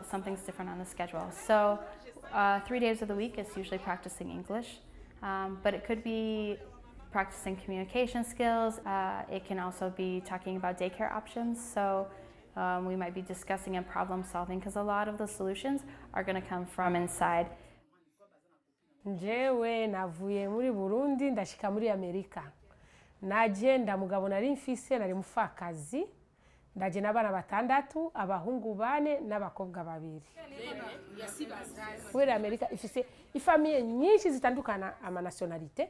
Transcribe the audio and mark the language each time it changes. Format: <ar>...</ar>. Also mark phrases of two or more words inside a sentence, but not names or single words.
<en>Something's different on the schedule. So 3 days of the week is usually practicing English, but it could be practicing communication skills. It can also be talking about daycare options. So we might be discussing and problem solving, because a lot of the solutions are going to come from inside.</en> <rn>Njewe navuye muri Burundi ndashika muri Amerika. Nagenda mugabo nari mfise nari mufakazi. Ndaje n'abana 6, abahungu 4 n'abakobwa 2. Muri Amerika ifise ifamiye nyinshi zitandukana ama nationalité.</rn>